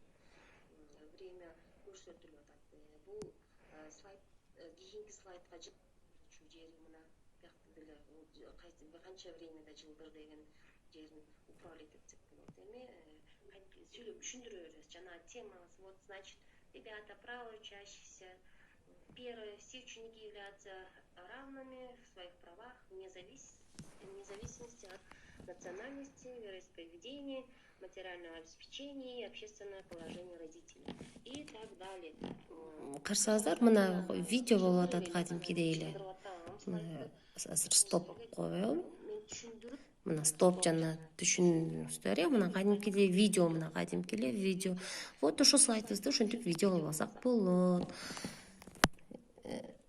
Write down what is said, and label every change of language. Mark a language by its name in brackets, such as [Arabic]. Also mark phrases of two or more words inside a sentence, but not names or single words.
[Kyrgyz] Время көрсөтүлүп атат. Бул слайд кийинки слайдга ушул жери мына биякта деле канча времяда жылдыр деген жерин управлять этсек болот. Эми сүйлөп түшүндүрө беребиз. Жана темабыз, [Russian] вот, значит, ребята, право учащихся. Первое, все ученики являются равными в своих правах, вне зависимости от национальности, вероисповедения, материального обеспечения и общественное положение родителей. И так далее. [Kyrgyz] Карасаңыздар, мына видео болуп атат кадимкидей эле. Азыр стоп коем. Мына стоп жана түшүнүңүздөр. Мына кадимкидей видео, мына кадимкидей видео. Вот ошол слайдыбызды ошентип видео кылып алсак болот.